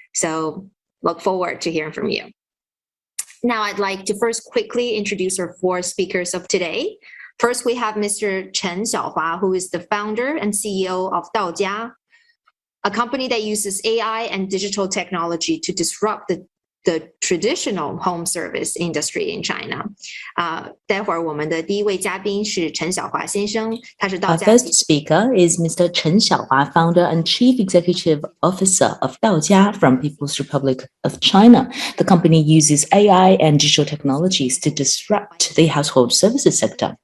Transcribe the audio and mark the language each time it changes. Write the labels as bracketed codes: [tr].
[en] So look forward to hearing from you. Now, I'd like to first quickly introduce our four speakers of today. First, we have Mr. Chen Xiaohua, who is the founder and CEO of Daojia, a company that uses AI and digital technology to disrupt the traditional home service industry in China. [zh] 待会儿我们的第一位嘉宾是陈小华先生，他是道家。 [en] Our first speaker is Mr. Chen Xiaohua, founder and chief executive officer of Daojia from People's Republic of China. The company uses AI and digital technologies to disrupt the household services sector.